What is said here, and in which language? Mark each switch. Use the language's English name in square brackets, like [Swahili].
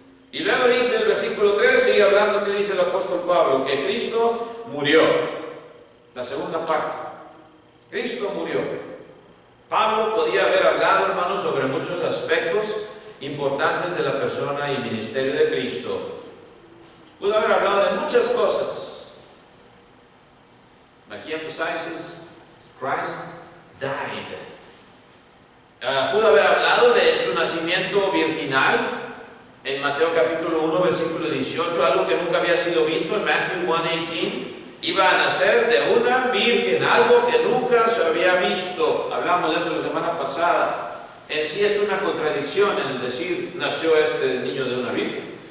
[Spanish] Y luego dice el versículo 3, sigue hablando, que dice el apóstol Pablo, que Cristo murió. La segunda parte. Cristo murió. Pablo podía haber hablado, hermanos, sobre muchos aspectos importantes de la persona y ministerio de Cristo. Pudo haber hablado de muchas cosas. [English] But he emphasizes Christ died. [Spanish] Pudo haber hablado de su nacimiento virginal en Mateo capítulo 1 versículo 18, algo que nunca había sido visto en Matthew 1:18. Iba a nacer de una virgen, algo que nunca se había visto. Hablamos de eso la semana pasada. En sí es una contradicción en el decir, nació este niño de una virgen.